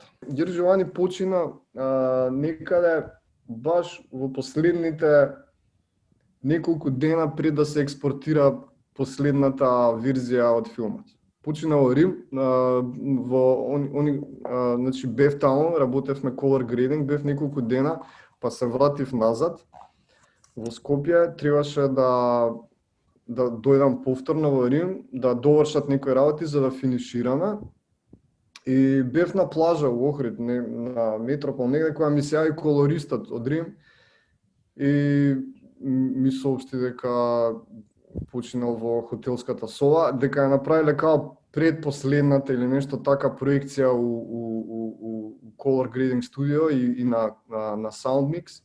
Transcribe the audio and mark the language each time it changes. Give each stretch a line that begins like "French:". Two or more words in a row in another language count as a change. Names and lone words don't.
Macedonian: Гир Джувани почина некаде баш во последните неколку дена пред да се експортира последната верзија од филмот. Почина во Рим, значи бев таму, работевме
English: color grading,
Macedonian: бев неколку дена, па се вратив назад. Во Скопје требаше да дојдам повторно во Рим, да довршат некои работи за да финишираме. И бев на плажа во Охрид, на Метропол, негде која ми се јави колористот од Рим и ми соопшти дека починал во хотелската соба, дека ја направиле као предпоследната или нешто така проекција у Color Grading Studio и на Soundmix.